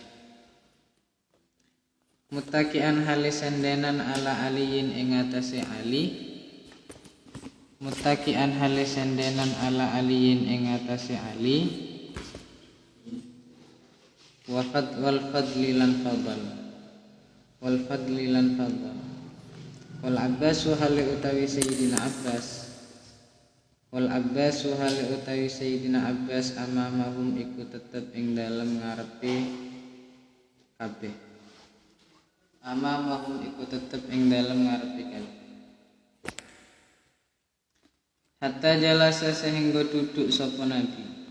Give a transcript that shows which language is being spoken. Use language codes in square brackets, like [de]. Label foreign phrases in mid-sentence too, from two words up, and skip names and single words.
[ar] Muttaqian halis [jv] sendenan [ar] ala aliyin [jv] ing atase Ali. [ar] Muttaqian halis [jv] sendenan [ar] ala aliyin [jv] ing atase Ali. [ar] Wal fadli [jv] lan fadl. [ar] Wal fadli [jv] lan fadl. [ar] Wal Abbasu hali [jv] utawi Sayyidina Abbas. [ar] Wal Abbasu hali [jv] utawi Sayyidina Abbas amamahum iku tetep ing dalem ngarepe kabeh. Amamahum iku tetep ing dalem ngarepe kabeh. [ar] Hatta jalasa [id] sehingga duduk [jv] sapa Nabi.